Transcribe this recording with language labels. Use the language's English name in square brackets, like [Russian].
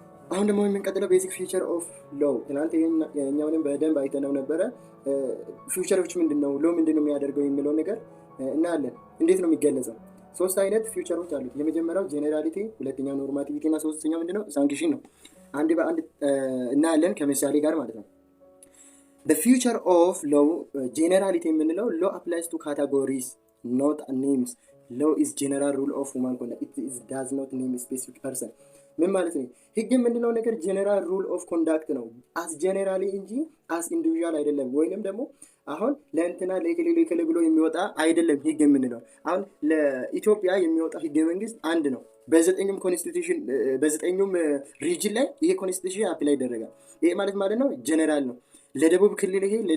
[Amharic] አሁን ደግሞ የምንቀጥለው ቤዚክ ፊቸር ኦፍ ሎው። ትናንት የኛውንም በደንብ አይተነው ነበረ። ፊቸሮች ምንድን ነው፣ ሎው ምንድን ነው የሚያደርገው የሚለው ነገር እናያለን። እንዴት ነው የሚገለጸው? ሶስት አይነት ፊቸሮች አሉት። የመጀመሪያው ጄኔራሊቲ፣ ሁለተኛው ኖርማቲቪቲ እና ሶስተኛው ምንድነው ሳንክሽን ነው። አንድ በአንድ እናያለን ከምሳሌ ጋር ማለት ነው። [English] the future of law generality የምንለው law applies to categories not names. law is general rule of human conduct. it does not name a specific person. [Amharic] ምን ማለት ነው? ህግ የምንለው ነገር ጀነራል ሩል ኦፍ ኮንዳክት ነው፣ አስ ጀነራሊ እንጂ አስ ኢንዲቪዥዋል አይደለም። ወይንም ደግሞ አሁን ለእንትና ለክልል ብሎ የሚወጣ አይደለም። ህግ የምንለው አሁን ለኢትዮጵያ የሚወጣ ህገ መንግስት አንድ ነው። በዘጠኙም ኮንስቲቱሽን በዘጠኙም ሪጅን ላይ ይሄ ኮንስቲቱሽን አፕላይ ይደረጋል። ይሄ ማለት ነው ጀነራል ነው። ለደቡብ ክልል ይሄ